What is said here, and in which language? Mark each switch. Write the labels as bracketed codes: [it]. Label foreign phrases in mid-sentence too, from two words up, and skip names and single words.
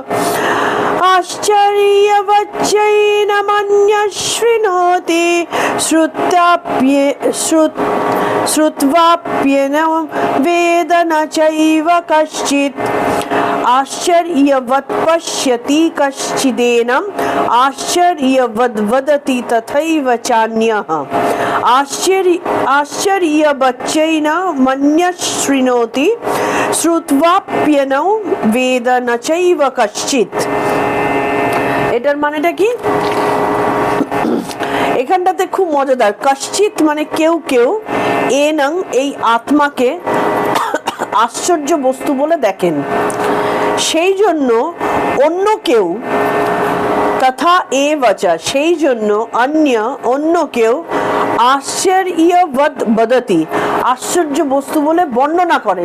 [sa] आश्चर्यवच्चैनमन्यः शृणोति श्रुत्वाप्येनं वेद न चैव कश्चित् आश्चर्यवत् पश्यति कश्चिदेनम् आश्चर्यवद् वदति तथैव चान्यः आश्चर्यवच्चैनमन्यः शृणोति श्रुत्वाप्येनं वेद न चैव कश्चित्। [bn] এটার মানেটা কি? এখানটাতে খুব মজাদার। কশ্চিৎ মানে কেউ কেউ, এনং এই আত্মাকে আশ্চর্য বস্তু বলে দেখেন, সেই জন্য অন্য কেউ, তথা এ বচা সেই জন্য অন্য কেউ [sa] আশ্চর্যবৎ বদতি [bn] আশ্চর্য বস্তু বলে বর্ণনা করেন।